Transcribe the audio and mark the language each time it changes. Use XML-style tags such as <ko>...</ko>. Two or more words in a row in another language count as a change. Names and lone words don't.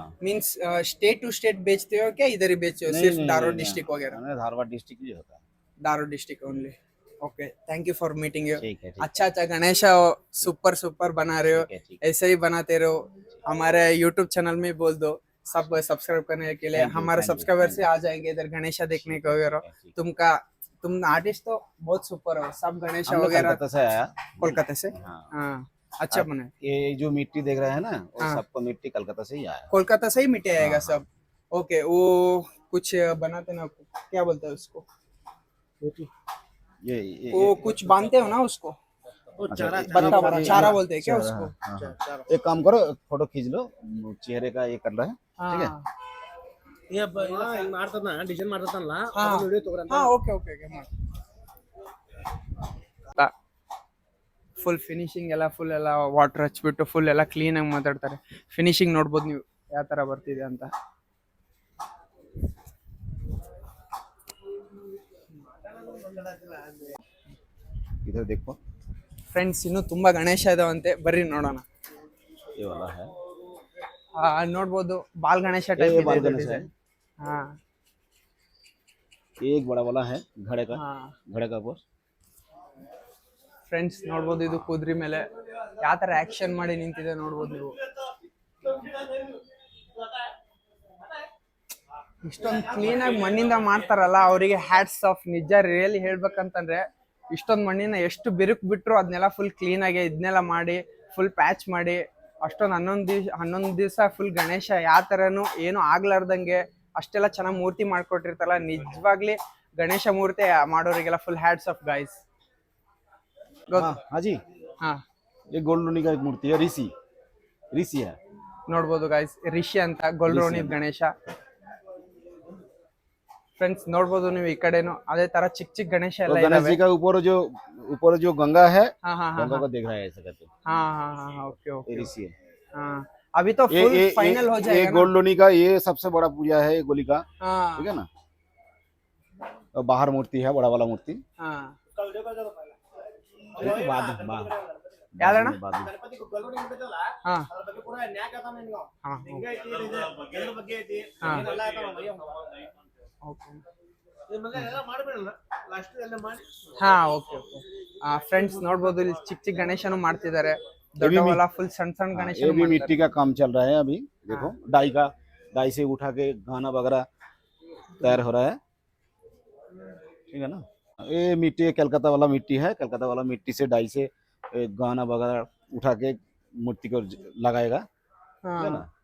<en>means state to state</en> <hi>बेचते हो क्या इधर ही बेचते हो? सिर्फ धारोड डिस्ट्रिक्ट वगैरह? हमें धारवाड़ डिस्ट्रिक्ट ही होता है।</hi> <en>Dharod district only. OK, thank you for meeting you.</en> <hi>ठीक है, ठीक अच्छा गणेशा सुपर बना रहे हो, है, ठीक ऐसे ही बनाते रहो। हमारे यूट्यूब चैनल में बोल दो सब सब्सक्राइब करने के लिए।</hi> <en>Thank you,</en> <hi>हमारे</hi> <en>thank you,</en> <hi>सब्सक्राइबर thank से आ जाएंगे इधर गणेशा देखने को वगैरह। है। तुम आर्टिस्ट तो बहुत सुपर हो, सब गणेशा हम लोग वगैरह कलकत्ता से आया। कोलकाता से। हाँ, हाँ अच्छा बने। ये जो मिट्टी देख रहे हैं ना, वो हाँ। सबको मिट्टी कलकत्ता से ही आया। कोलकाता से ही मिट्टी आएगा हाँ, सब। ओके, वो कुछ बनाते ना, क्या बोलते हैं उसको? ये वो कुछ बांधते हो ना उसको, अच्छा, बत्ता चारा बोलते हैं क्या चारा, उसको? हाँ, हाँ। एक काम करो, फोटो खींच लो, चेहरे का ये कर रहा है। ठीक है। हाँ</hi> <kn>ಮಾಡ್ತದ ಡಿಸೈನ್ ಮಾಡ್ತದಲ್ಲ</kn> <hi>हाँ</hi> <kn>ವಿಡಿಯೋ ತಗೋರಂತ हाँ</kn> <en>OK full finishing</en> <kn>ಎಲ್ಲ ಫುಲ್ ಎಲ್ಲ ವಾಟರ್ ಹಚ್ಬಿಟ್ಟು ಫುಲ್ ಎಲ್ಲ ಕ್ಲೀನ್ ಆಗಿ ಮಾತಾಡ್ತಾರೆ. ಫಿನಿಶಿಂಗ್ ನೋಡ್ಬೋದು ನೀವು ಯಾವ ತರ ಬರ್ತಿದೆ ಅಂತ.</kn> <hi>इधर देखो,</hi> <kn>ಫ್ರೆಂಡ್ಸ್ ಇನ್ನು ತುಂಬಾ ಗಣೇಶ ಇದಾವಂತೆ, ಬರ್ರಿ ನೋಡೋಣ.</kn> <hi>ये वाला है।</hi> <kn>ನೋಡ್ಬೋದು ಬಾಲ್ ಗಣೇಶ</kn> <hi>ये</hi> <kn>ಟೈಪ್</kn> <hi>बाल</hi> <kn>ಇದೆ</kn> <hi>गणेश है।</hi> <kn>ಡಿಸೈನ್. ಹಾ</kn> <hi>ये एक बड़ा वाला है घड़े का,</hi> <kn>ಹಾ</kn> <hi>घड़े का ऊपर।</hi> <kn>ಫ್ರೆಂಡ್ಸ್ ನೋಡ್ಬೋದು ಇದು ಕುದುರೆ ಮೇಲೆ ಯಾವ ತರ ಆಕ್ಷನ್ ಮಾಡಿ ನಿಂತಿದೆ ನೋಡ್ಬೋದು ನೀವು. ಇಷ್ಟೊಂದು ಕ್ಲೀನ್ ಆಗಿ ಮಣ್ಣಿಂದ ಮಾಡ್ತಾರಲ್ಲ ಅವರಿಗೆ</kn> <en>hats off.</en> <kn>ನಿಜ ರಿಯಲಿ ಹೇಳ್ಬೇಕಂತಂದ್ರೆ ಇಷ್ಟೊಂದು ಮಣ್ಣಿನ ಎಷ್ಟು ಬಿರುಕು ಬಿಟ್ರು ಅದನ್ನೆಲ್ಲ</kn> <en>full clean</en> <kn>ಆಗಿ ಇದನ್ನೆಲ್ಲ ಮಾಡಿ</kn> <en>full patch</en> <kn>ಮಾಡಿ ಅಷ್ಟೊಂದು 11 ದಿವಸ ಫುಲ್ ಗಣೇಶ ಯಾವ ತರನು ಏನು ಆಗ್ಲಾರ್ದಂಗೆ ಅಷ್ಟೆಲ್ಲ ಚೆನ್ನಾಗಿ ಮೂರ್ತಿ ಮಾಡ್ಕೊಟ್ಟಿರ್ತಾರಲ್ಲ. ನಿಜವಾಗ್ಲಿ ಗಣೇಶ ಮೂರ್ತಿ ಮಾಡೋರಿಗೆಲ್ಲ</kn> <en>full hats off guys.</en> <hi>हाँ हाँ जी,</hi> <kn>ಹಾ</kn> <hi>ये गोल्ड लोनी का एक मूर्ति है, ऋषि है।</hi> <kn>ನೋಡ್ಬೋದು ಗೈಸ್, ರಿಷಿ ಅಂತ ಗೊಲ್ರೋಣಿ ಗಣೇಶ. ಫ್ರೆಂಡ್ಸ್ ನೋಡ್ಬೋದು ನೀವು ಈ ಕಡೆನು ಅದೇ ತರ ಚಿಕ್ಕ ಗಣೇಶ</kn> <hi>तो</hi> <kn>ಎಲ್ಲ</kn> <hi>गणेश</hi> <kn>ಇದಾವೆ.</kn> <hi>जी का ऊपर जो गंगा है,</hi> <kn>ಹಾ ಹಾ ಹಾ</kn> <hi>गंगा को देख रहा है ऐसा करके। हाँ ओके ये ओके ऋषि है। हाँ अभी तो</hi> <en>full final</en> <hi>हो ये जाएगा ना? गोल्ड लोनी का ये सबसे बड़ा पूजा है, ये गोली का, हाँ ठीक है ना। और बाहर मूर्ति है, बड़ा वाला मूर्ति। हाँ ये तो बाद</hi> <kn>ಯಾವ್ದಣ್ಣ?</kn> <hi>बाद में।</hi> <kn>ಹಾ ಅದ್ರ ಬಗ್ಗೆ ಪೂರಾ ನ್ಯಾಕ್ ಅದ ನಿನಗೆ ಹಾ ಹಿಂಗ ಐತಿ ಇದ್ರ ಬಗ್ಗೆ ಐತಿ ಹಾ. ಎಲ್ಲ ಆಯ್ತಾವ ಮಯ್ಯ ಓಕೆ ನಿಮ್ಮಲ್ಲ ಎಲ್ಲ ಮಾಡ್ಬಿಡಲ್ಲ ಲಾಸ್ಟ್ ಎಲ್ಲ ಮಾಡಿ ಹಾ</kn> <en>OK OK friends</en> <kn>ನೋಡ್ಬೋದು ಇಲ್ಲಿ ಚಿಕ್ಕ ಗಣೇಶನು ಮಾಡ್ತಿದ್ದಾರೆ. ದೊಡ್ಡವಲ್ಲ ಫುಲ್ ಸಣ್ಣ</kn> <hi>हाँ,</hi> <kn>ಗಣೇಶ</kn> <hi>ये भी मिट्टी का काम चल रहा है अभी। देखो डाई से उठा के गाना वगैरह तैयार हो रहा है, ठीक है ना। ये मिट्टी कलकत्ता वाला मिट्टी है, कलकत्ता वाला मिट्टी से डाई से गाना वगैरह उठा के मूर्ति को लगाएगा, ठीक है ना।</hi>